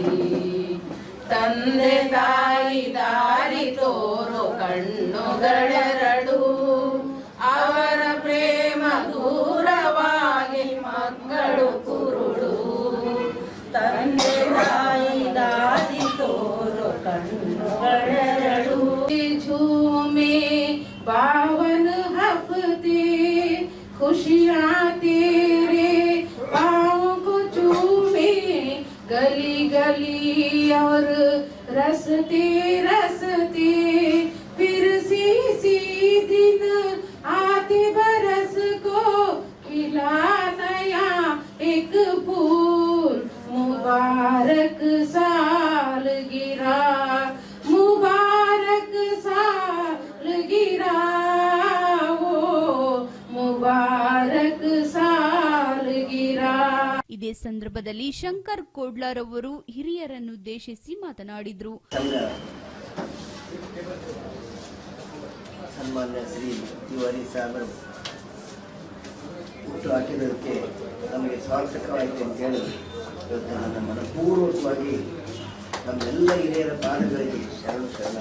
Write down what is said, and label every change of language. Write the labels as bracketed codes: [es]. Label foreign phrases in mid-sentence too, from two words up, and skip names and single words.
[kn] ತಂದೆ ತಾಯಿ ದಾರಿ ತೋರೋ ಕಣ್ಣುಗಳೆರಡು, ಅವರ ಪ್ರೇಮ ದೂರವಾಗಿ ಮಕ್ಕಳು ಕುರುಡು. ತಂದೆ ತಾಯಿ ದಾರಿ ತೋರೋ ಕಣ್ಣುಗಳೆರಡು. [hi] झूमे बावन हफ्ते खुशियाँ तेरे पाँव को चूमे. गली गली और रस्ते रस्ते फिर सी दिन आते बरस को खिला नया एक फूल. मुबारक साल गिरा, मुबारक साल गिरा, वो मुबारक साल गिरा. [kn] ಇದೇ ಸಂದರ್ಭದಲ್ಲಿ ಶಂಕರ್ ಕೋಡ್ಲಾರವರು ಹಿರಿಯರನ್ನುದ್ದೇಶಿಸಿ ಮಾತನಾಡಿದರು. ಸನ್ಮಾನ್ಯ ಶ್ರೀ ತಿವಾರಿ ಸಾಹೇಬರು ಹುಟ್ಟು ಹಾಕಿರೋದಕ್ಕೆ ನಮಗೆ ಸಾರ್ಥಕವಾಯಿತು ಅಂತೇಳಿ ಇವತ್ತು ನನ್ನ ಮನಪೂರ್ವಕವಾಗಿ ನಮ್ಮೆಲ್ಲ ಹಿರಿಯರ ಪಾದಗಳಿಗೆ ಶರಣು.